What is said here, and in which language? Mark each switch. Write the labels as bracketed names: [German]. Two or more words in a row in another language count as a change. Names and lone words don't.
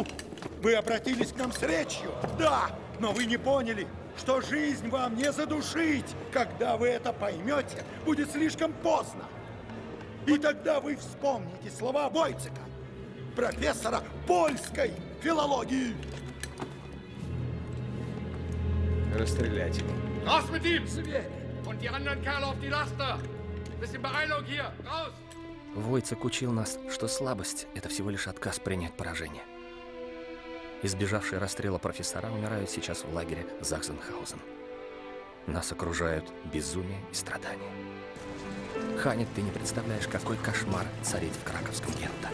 [Russian] Вы обратились к нам с речью. Да, но вы не поняли, что жизнь вам не задушить. Когда вы это поймете, будет слишком поздно. И тогда вы вспомните слова Войцека, профессора польской филологии. Расстрелять его. [German] Raus mit ihm! Und die anderen Kerle auf die Laster! Bisschen Beeilung hier! Raus! [Russian] Войцек учил нас, что слабость – это всего лишь отказ принять поражение. Избежавшие расстрела профессора умирают сейчас в лагере Захсенхаузен. Нас окружают безумие и страдания. Ханит, ты не представляешь, какой кошмар царит в краковском гетто.